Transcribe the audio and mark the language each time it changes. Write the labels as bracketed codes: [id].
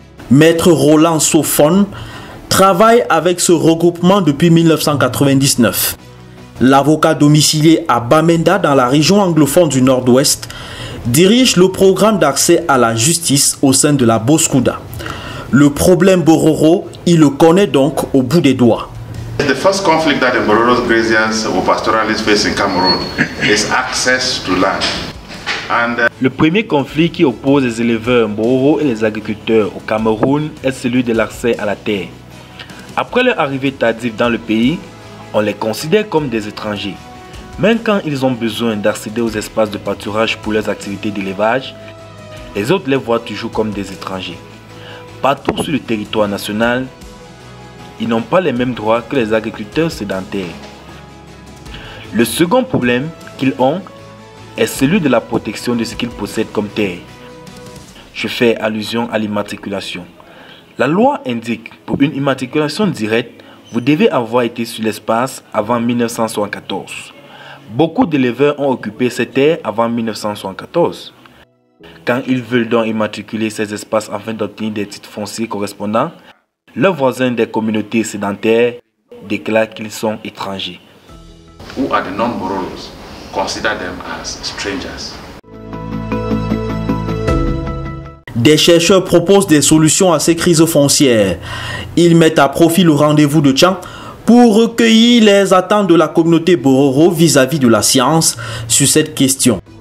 [fr] Maître Roland Sofon travaille avec ce regroupement depuis 1999. L'avocat domicilié à Bamenda dans la région anglophone du Nord-Ouest dirige le programme d'accès à la justice au sein de la Boskouda. Le problème bororo, il le connaît donc au bout des doigts. [en] The first conflict that the Bororo graziers or pastoralists face in Cameroon is access to land. [fr] Le premier conflit qui oppose les éleveurs bororo et les agriculteurs au Cameroun est celui de l'accès à la terre. Après leur arrivée tardive dans le pays, on les considère comme des étrangers. Même quand ils ont besoin d'accéder aux espaces de pâturage pour leurs activités d'élevage, les autres les voient toujours comme des étrangers. Partout sur le territoire national, ils n'ont pas les mêmes droits que les agriculteurs sédentaires. Le second problème qu'ils ont est celui de la protection de ce qu'ils possèdent comme terre. Je fais allusion à l'immatriculation. La loi indique pour une immatriculation directe, vous devez avoir été sur l'espace avant 1974. Beaucoup d'éleveurs ont occupé ces terres avant 1974. Quand ils veulent donc immatriculer ces espaces afin d'obtenir des titres fonciers correspondants, leurs voisins des communautés sédentaires déclarent qu'ils sont étrangers. [en] Who are the non-Bororos? Consider them as strangers. [fr] Des chercheurs proposent des solutions à ces crises foncières. Ils mettent à profit le rendez-vous de Tchang pour recueillir les attentes de la communauté bororo vis-à-vis de la science sur cette question.